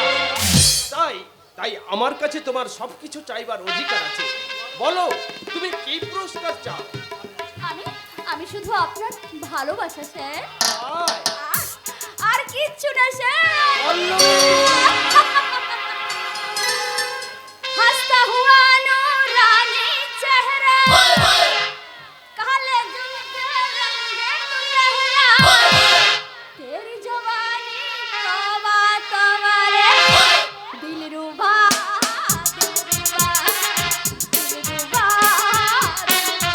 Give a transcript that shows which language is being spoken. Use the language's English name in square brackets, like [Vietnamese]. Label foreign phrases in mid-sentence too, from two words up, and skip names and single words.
[Bangla] তাই তাই আমার কাছে তোমার সবকিছু চাইবার অধিকার আছে। বলো তুমি কি পুরস্কার চাও? আমি আমি শুধু আপনার ভালোবাসা স্যার, আয়, আর কিচ্ছু না স্যার। পল্লবী! [Hindi] हंसता हुआ नूरानी चेहरा, काले जुल्फे रंगे सुनहरा, तेरी जवानी तौबा तौबा रे, दिलरुबा दिलरुबा दिलरुबा दिलरुबा।